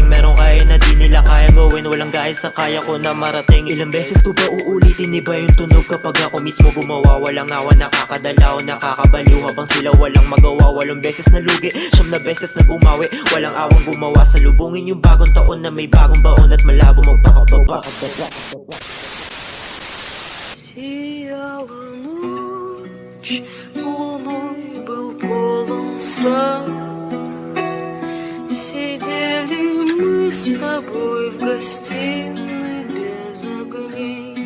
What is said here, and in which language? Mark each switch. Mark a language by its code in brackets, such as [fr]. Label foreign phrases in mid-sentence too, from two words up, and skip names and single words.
[tl] Merong kaya na di nila kaya gawin, walang gaya sa kaya ko na marating. Ilang beses ko ba uulitin, iba yung tunog kapag ako mismo gumawa. Walang awa, nakakadalaw, nakakabaliw, habang sila walang magawa. 8 beses na lugi, 9 na beses na bumawi, walang awang gumawa. Salubungin yung bagong taon na may bagong baon at malabo magpakababa. [ru] Сияла ночь, луной был полон сад. Сидели мы с тобой в гостиной без огней.